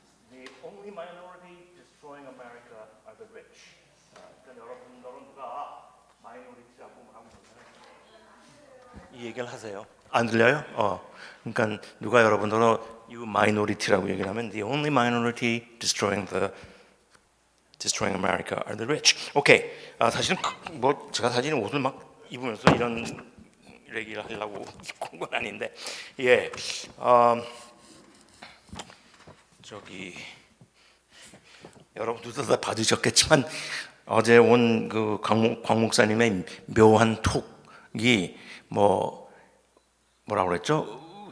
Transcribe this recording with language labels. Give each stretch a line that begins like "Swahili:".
English: The only minority destroying America are the rich.
Korean: 그러니까 여러분들은 누가 마이너리티라고 하고 이 얘기를 하세요. 안 들려요? 그러니까 누가 여러분들은 you minority라고 얘기를 하면
English: the only minority destroying America are the rich.
Korean: 오케이. 사실은 뭐 제가 사실은 옷을 막 입으면서 이런 얘기를 하려고 입고 온 건 아닌데, 예. 저기 여러분들도 다 받으셨겠지만 어제 온 그 광 목사님의 묘한 톡이 뭐라고 그랬죠?